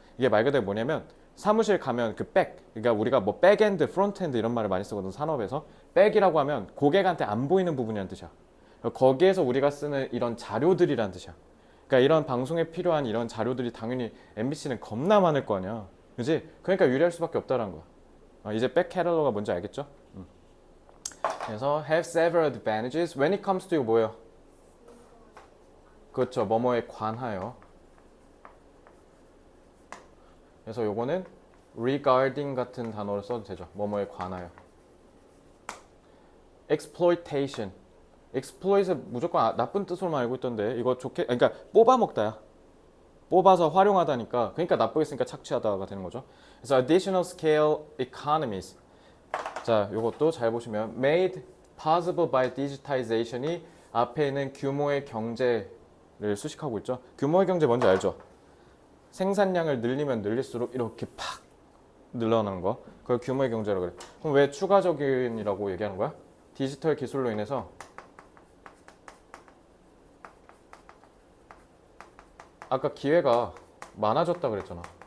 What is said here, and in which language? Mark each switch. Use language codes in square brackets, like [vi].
[ko] 이게 말 그대로 뭐냐면 사무실 가면 그 백, 그러니까 우리가 뭐 백엔드, 프론트엔드 이런 말을 많이 쓰거든 산업에서. 백이라고 하면 고객한테 안 보이는 부분이라는 뜻이야. 거기에서 우리가 쓰는 이런 자료들이란 뜻이야. 그러니까 이런 방송에 필요한 이런 자료들이 당연히 MBC는 겁나 많을 거 아니야. 그지? 그러니까 유리할 수밖에 없다는 거야. 이제 백 캐탈로그가 뭔지 알겠죠? 그래서 [en] have several advantages when it comes to [ko] 뭐예요? 그렇죠. 뭐뭐에 관하여. 그래서 요거는 regarding 같은 단어를 써도 되죠. 뭐뭐에 관하여. [en] exploitation. [ko] exploit을 무조건 나쁜 뜻으로만 알고 있던데 이거 좋게 그러니까 뽑아먹다야. 뽑아서 활용하다니까 그러니까 나쁘게 쓰니까 착취하다가 되는 거죠. 그래서 [en] additional scale economies. [ko] 자, 요것도 잘 보시면 [en] made possible by digitization [ko] 이 앞에 있는 규모의 경제를 수식하고 있죠. 규모의 경제 뭔지 알죠? 생산량을 늘리면 늘릴수록 이렇게 팍 늘어나는 거. 그걸 규모의 경제라고 그래. 그럼 왜 추가적인이라고 얘기하는 거야? 디지털 기술로 인해서 아까 기회가 많아졌다 그랬잖아.